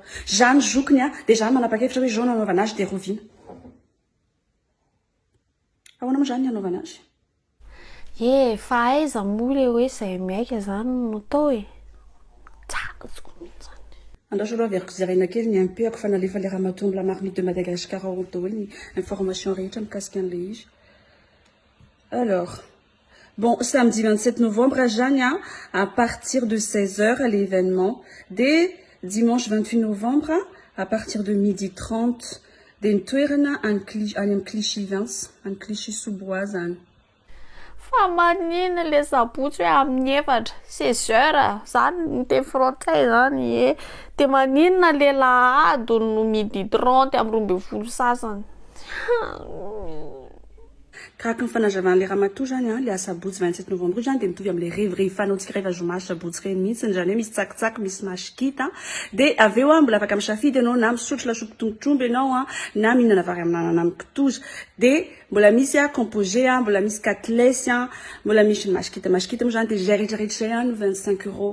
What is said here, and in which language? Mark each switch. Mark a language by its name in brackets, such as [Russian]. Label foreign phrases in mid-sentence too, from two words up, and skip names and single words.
[Malagasy] Zany zokiny dia zany manapa-kevitra hoe jaune anaovana azy dia roviana. Ahoana moa zany ny anaovana azy? Fa aiza moa le hoe izay maika zany no atao e. Tsara azoko mihitsy zany. Andao aloha averiko zaraina kely ny MP-ako fa nalefa le ramatoa la marmite de Madagascar ao daholo ny information rehetra mikasika an'le izy. [French] Alors, bon, samedi 27 novembre à Jania, à partir de 16h à l'événement. Dès dimanche 28 novembre, à partir de 12h30, des toerna en Clichy Vins, en Clichy Sous-Bois. [Malagasy] Fa manina le sabotsy hoe amin'ny efatra 16h zany ny teny frantsay zany e. Dia maninona le lahady no 12h30 amin'ny 12 sasany. Karaky ny fanazavan'le ramatoa zany le sabotsy 27 novembre zany dia mitovy amin'le rehefanao-tsika rehefa zomazy sabotsy reny mihitsy zany hoe misy tsakitsaky misy mashikita dia aveo mbola afaka misafidy ianao na misotro lasopy tongotr'omby ianao na mihinana vary amin'anana amin'ny kitoza dia mbola misy composé mbola misy katlesy mbola misy mashikita moa zany dia zay rehetrarehetra zay no 25€.